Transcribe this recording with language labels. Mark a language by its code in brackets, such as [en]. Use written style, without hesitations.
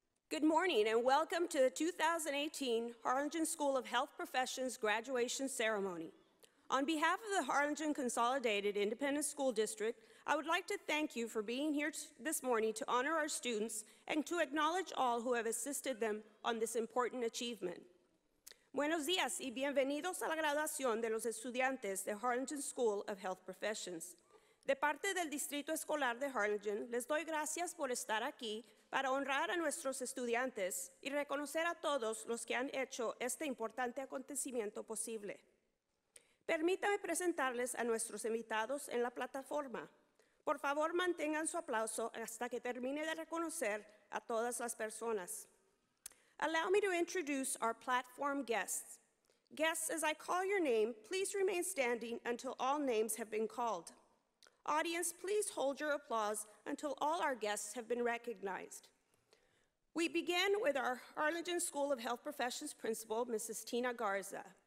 [en] Good morning and welcome to the 2018 Harlingen School of Health Professions graduation ceremony. On behalf of the Harlingen Consolidated Independent School District, I would like to thank you for being here this morning to honor our students and to acknowledge all who have assisted them on this important achievement. [es] Buenos días y bienvenidos a la graduación de los estudiantes de Harlingen School of Health Professions. De parte del Distrito Escolar de Harlingen, les doy gracias por estar aquí para honrar a nuestros estudiantes y reconocer a todos los que han hecho este importante acontecimiento posible. Permítame presentarles a nuestros invitados en la plataforma. Por favor, mantengan su aplauso hasta que termine de reconocer a todas las personas. [en] Allow me to introduce our platform guests. Guests, as I call your name, please remain standing until all names have been called. Audience, please hold your applause until all our guests have been recognized. We begin with our Harlingen School of Health Professions Principal, Mrs. Tina Garza.